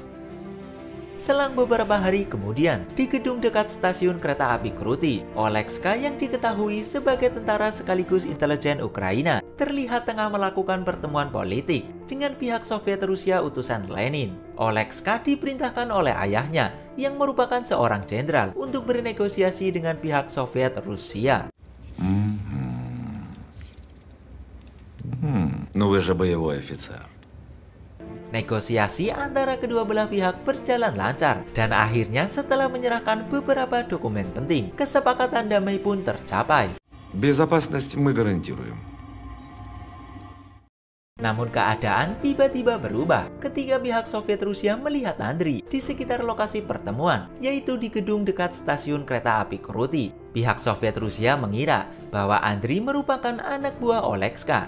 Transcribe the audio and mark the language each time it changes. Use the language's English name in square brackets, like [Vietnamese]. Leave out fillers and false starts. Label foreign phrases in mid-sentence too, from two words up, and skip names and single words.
[Indonesian] Selang beberapa hari kemudian, di gedung dekat stasiun kereta api Kruty, Olekska yang diketahui sebagai tentara sekaligus intelijen Ukraina terlihat tengah melakukan pertemuan politik dengan pihak Soviet Rusia utusan Lenin. Olekska diperintahkan oleh ayahnya yang merupakan seorang jenderal untuk bernegosiasi dengan pihak Soviet Rusia. [Russian] Ну вы же боевой офицер. [Indonesian] Negosiasi antara kedua belah pihak berjalan lancar dan akhirnya setelah menyerahkan beberapa dokumen penting, kesepakatan damai pun tercapai. [Russian] Безопасность мы гарантируем. [Indonesian] Namun keadaan tiba-tiba berubah ketika pihak Soviet Rusia melihat Andriy di sekitar lokasi pertemuan, yaitu di gedung dekat stasiun kereta api Kruty. Pihak Soviet Rusia mengira bahwa Andriy merupakan anak buah Olekska.